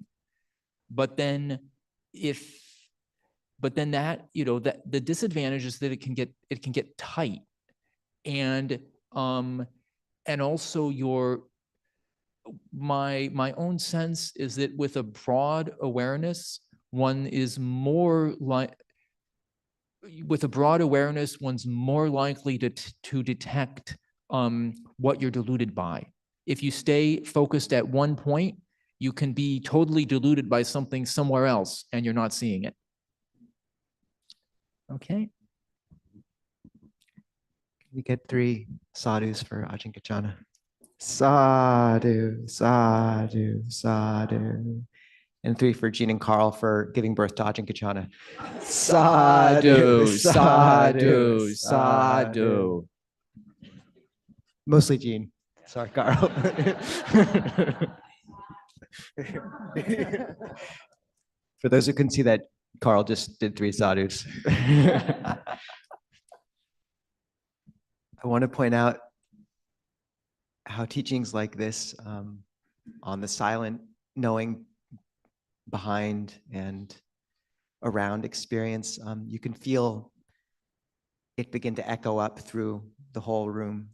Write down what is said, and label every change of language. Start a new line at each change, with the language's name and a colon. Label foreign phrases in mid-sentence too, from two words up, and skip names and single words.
English: But then that the disadvantage is that it can get tight, and also my own sense is that with a broad awareness, one's more likely to detect what you're deluded by. If you stay focused at one point, you can be totally deluded by something somewhere else and you're not seeing it. Okay. Can we get 3 sadhus for Ajahn Kachana?
Pali: Sadhu, sadhu, sadhu.
English: And 3 for Jean and Carl for giving birth to Ajahn Kachana.
Pali: Sadhu, sadhu, sadhu.
English: Mostly Jean. Sorry, Carl. For those who couldn't see that, Carl just did 3 sadhus. I want to point out how teachings like this on the silent knowing behind and around experience, you can feel it begin to echo up through the whole room.